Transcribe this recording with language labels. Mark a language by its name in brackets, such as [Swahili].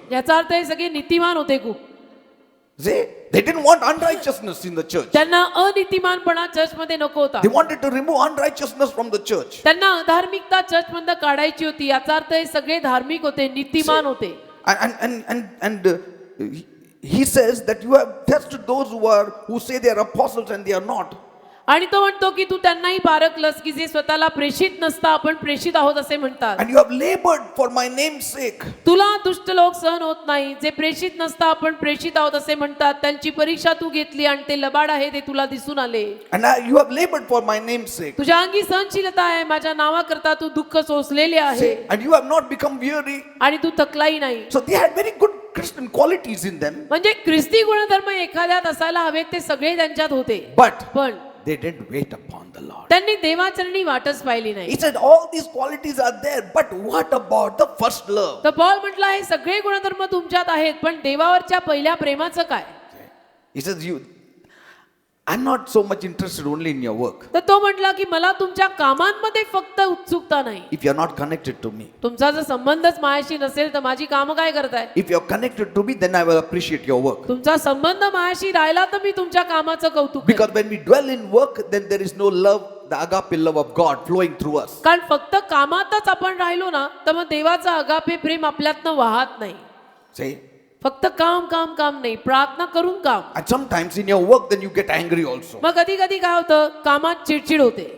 [Marathi] याचा अर्थ हे सगळे नीतिमान होते खूप. [English] See, they didn't want unrighteousness in the church. [Marathi] त्यांना अनितिमानपणा चर्चमध्ये नको होता. [English] They wanted to remove unrighteousness from the church. [Marathi] त्यांना अधार्मिकता चर्चमधून काढायची होती. याचा अर्थ हे सगळे धार्मिक होते, नीतिमान होते. [English] And he says that you have tested those who say they are apostles and they are not. [Marathi] आणि तो म्हणतो की तू त्यांनाही पारखलंस की जे स्वतःला प्रेषित नसता आपण प्रेषित आहोत असे म्हणतात. [English] And you have labored for my name's sake. [Marathi] तुला दुष्ट लोक सहन होत नाही, जे प्रेषित नसता आपण प्रेषित आहोत असे म्हणतात. त्यांची परीक्षा तू घेतली आणि ते लबाड आहे ते तुला दिसून आले. [English] And you have labored for my name's sake. [Marathi] तुझ्या अंगी सहनशीलता आहे, माझ्या नावाकरता तू दुःख सोसलेले आहे [English] And you have not become weary. [Marathi] आणि तू थकलाही नाही. [English] So they had very good Christian qualities in them. [Marathi] म्हणजे ख्रिस्ती गुणधर्म एखाद्यात असायला हवेत ते सगळे त्यांच्यात होते. [English] But [Marathi] पण [English] they didn't wait upon the Lord. [Marathi] त्यांनी देवाचरणी वाटच पाहिली नाही. [English] He said, all these qualities are there, but what about the first love? [Marathi] तर पॉल म्हटलं हे सगळे गुणधर्म तुमच्यात आहेत, पण देवावरच्या पहिल्या प्रेमाचं काय? [English] He says, I'm not so much interested only in your work. [Marathi] तर तो म्हटला की मला तुमच्या कामांमध्ये फक्त उत्सुकता नाही. [English] If you're not connected to me, [Marathi] तुमचा जर संबंधच माझ्याशी नसेल तर माझी कामं काय करताय? [English] if you're connected to me, then I will appreciate your work. [Marathi] तुमचा संबंध माझ्याशी राहिला तर मी तुमच्या कामाचं कौतुक करेन. [English] Because when we dwell in work, then there is no love, the agape love of God flowing through us. [Marathi] कारण फक्त कामातच आपण राहिलो ना तर मग देवाचं अगापे प्रेम आपल्यातनं वाहत नाही. [English] See? [Marathi] फक्त काम काम काम नाही, प्रार्थना करून काम. [English] And sometimes in your work, then you get angry also. [Marathi] मग कधी कधी काय होतं, कामात चिडचिड होते